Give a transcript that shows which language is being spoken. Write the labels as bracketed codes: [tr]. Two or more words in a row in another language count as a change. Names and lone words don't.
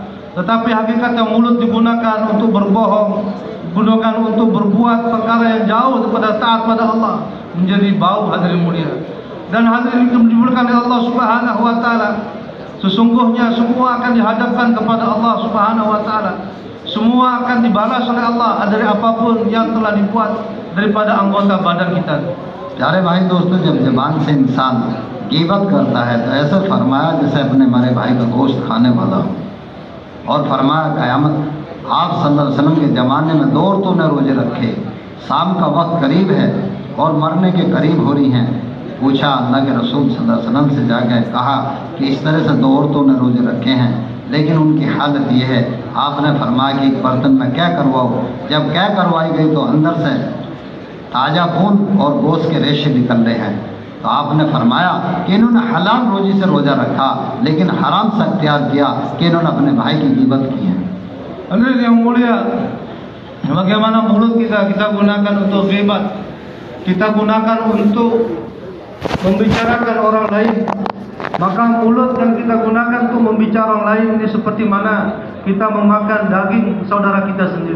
[ms] Tetapi hakikatnya mulut digunakan untuk berbohong, digunakan untuk berbuat perkara yang jauh daripada taat pada Allah, menjadi bau. Hadirin mulia, dan hadirin yang dimuliakan oleh Allah [ar] سبحانه وتعالى, [ms] sesungguhnya semua akan dihadapkan kepada Allah [ar] سبحانه وتعالى. [ms] semua akan dibalas oleh Allah dari apapun yang telah dibuat daripada anggota badan kita. [hi] प्यारे भाई दोस्तों, जब जबान से इंसान गीबत करता है तो ऐसा फरमाया जैसे अपने मरे भाई का गोश्त खाने वाला हो। और फरमाया क़यामत आप [ar] صلى الله عليه وسلم [hi] के ज़माने में 2 औरतों ने रोज़े रखे, शाम का वक्त करीब है और मरने के करीब हो रही हैं। पूछा अल्लाह के रसूल [ar] صلى الله عليه وسلم [hi] से जाकर कहा कि इस तरह से 2 औरतों ने रोज़े रखे हैं, लेकिन उनकी हालत ये है। आपने फरमाया कि एक बर्तन में क्या करवाओ। जब क्या करवाई गई तो अंदर से ताज़ा खून और गोश्त के रेशे निकल रहे हैं। तो आपने फरमाया कि इन्होंने हलाल रोज़ी से रोज़ा रखा, लेकिन हराम से अख्तियार किया कि इन्होंने अपने भाई की ग़ीबत की है। [ms] Hadirin yang mulia, bagaimana mulut kita gunakan untuk ghibat, kita gunakan untuk membicarakan orang lain. Maka mulut yang kita gunakan untuk membicara orang lain ini seperti mana kita memakan daging saudara kita sendiri.